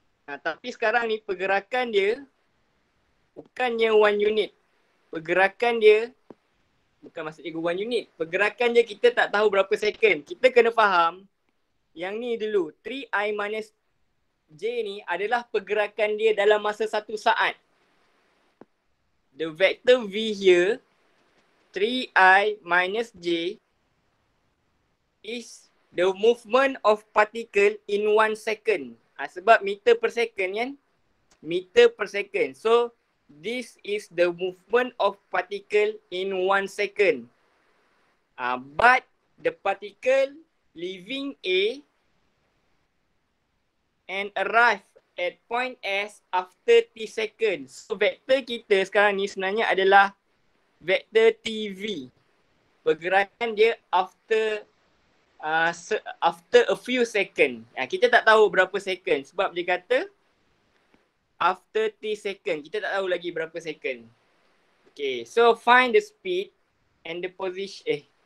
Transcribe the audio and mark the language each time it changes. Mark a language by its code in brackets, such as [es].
[ms] Tapi sekarang ni pergerakan dia bukannya 1 unit. Pergerakan dia bukan maksudnya 1 unit. Pergerakan dia kita tak tahu berapa second. Kita kena faham yang ni dulu. 3I minus J ni adalah pergerakan dia dalam masa 1 saat. [en] The vector V here, 3I minus J is the movement of particle in 1 second. [ms] Sebab meter per second kan? Meter per second. [en] So this is the movement of particle in 1 second. But the particle leaving A and arrive at point S after T seconds. [ms] So vektor kita sekarang ni sebenarnya adalah vektor TV. Pergerakan dia [en] after a few second. [ms] Kita tak tahu berapa second sebab dia kata after T second. Kita tak tahu lagi berapa [en] second. Okay, so find the speed and the position.